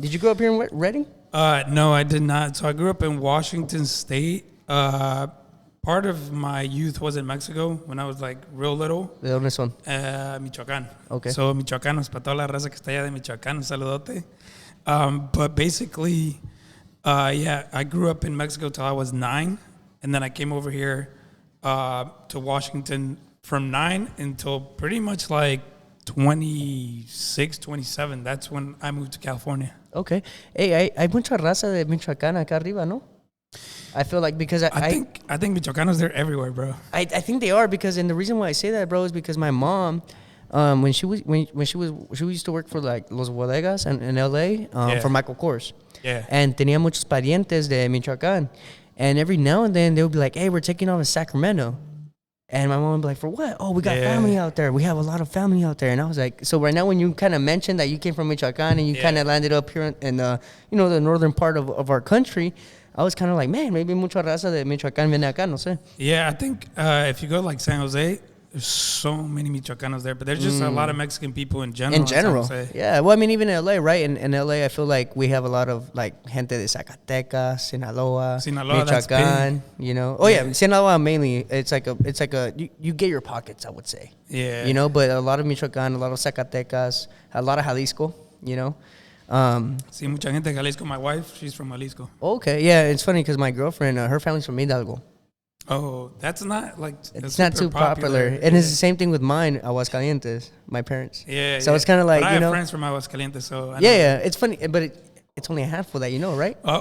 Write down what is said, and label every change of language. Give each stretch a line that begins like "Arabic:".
English: Did you grow up here in Redding? No, I did not. So I grew up in Washington State. Part of my youth was in Mexico when I was like real little.
Spanish: ¿De dónde son? Michoacán.
English: Okay.
Spanish: So Michoacanos, para toda la raza que está allá de Michoacán, un saludote.
English: But basically, I grew up in Mexico till I was 9, and then I came over here to Washington from 9 until pretty much like 26, 27. That's when I moved to California. Okay.
Spanish: Hey, hay mucha raza de Michoacán acá arriba, ¿no?
English: I feel like because I think Michoacanos, they're everywhere, bro. I think they are and the reason why I say that, bro, is because my mom, when she used to work for like Los Bodegas in LA, for Michael Kors. Yeah.
Spanish: And tenía muchos parientes de Michoacán.
English: And every now and then, they would be like, hey, we're taking off to Sacramento. And my mom would be like, for what? Oh, we got family out there. We have a lot of family out there. And I was like, so right now when you kind of mentioned that you came from Michoacán and you kind of landed up here in the northern part of our country, I was kind of like, man, maybe
Spanish: mucha raza de Michoacán viene acá, no sé.
English: Yeah, I think if you go like San Jose, there's so many Michoacanos there, but there's just a lot of Mexican people in general. Yeah. Well, I mean, even in LA, right? In LA, I feel like we have a lot of like
Spanish: gente de Zacatecas, Sinaloa, Michoacán.
English: Oh yeah, Sinaloa mainly. It's like a you get your pockets, I would say. Yeah. But a lot of Michoacán, a lot of Zacatecas, a lot of Jalisco.
Spanish: Sí, mucha gente de Jalisco.
English: My wife, she's from Jalisco. Okay, yeah, it's funny because my girlfriend, her family's from Hidalgo. Oh, that's not like... It's not too popular. And it's the same thing with mine, Aguascalientes, my parents. Yeah, so it's kind of like, but I have friends from Aguascalientes, so... It's funny, but it's only a handful that right?